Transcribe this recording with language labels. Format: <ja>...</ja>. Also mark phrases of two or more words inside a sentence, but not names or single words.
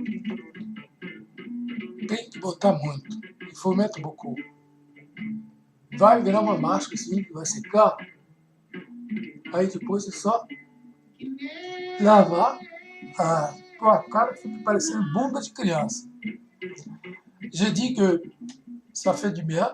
<pt>Tem que botar muito.</pt> <fr>E faut mettre beaucoup.</fr> <pt>Vai virar uma máscara assim, que vai secar. Aí depois é só lavar a tua cara, fica parecendo bunda de criança.</pt> <fr>J'ai dit que ça fait du bien.</fr>